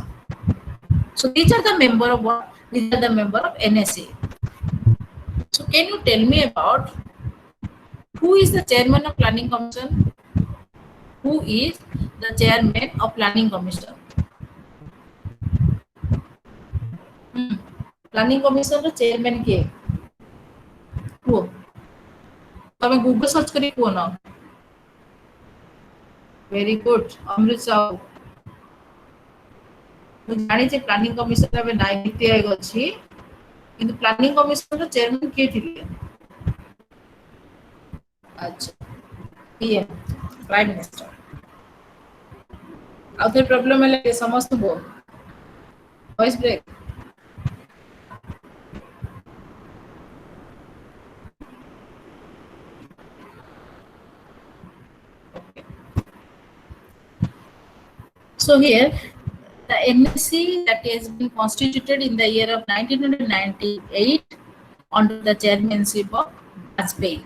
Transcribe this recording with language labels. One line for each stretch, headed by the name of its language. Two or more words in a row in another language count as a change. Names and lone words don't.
English: So these are the member of what? These are the member of NSA. So can you tell me about who is the Chairman of Planning Commission? Who is the Chairman of Planning Commission?
Odia: Planning Commission ର chairman କିଏ? କୁହ, ତମେ
English: Google search
Odia: କରି କୁହ ନା।
English: very good,
Odia: ଅମୃତ ସାହୁ। ମୁଁ ଜାଣିଛି ପ୍ଲାନିଂ କମିଶନ ଏବେ 90 ଅଛି, କିନ୍ତୁ ପ୍ଲାନିଂ କମିଶନର ଚେୟାରମ୍ୟାନ୍ କିଏ ଥିଲେ? ଆଚ୍ଛା, ଇଏ
English: prime minister.
Odia: ଆଉ ଥରେ ପ୍ରୋବ୍ଲେମ ହେଲେ ସମସ୍ତଙ୍କୁ
English: voice break. So here, the NSC that has been constituted in the year of 1998 under the chairmanship of Vajpayee.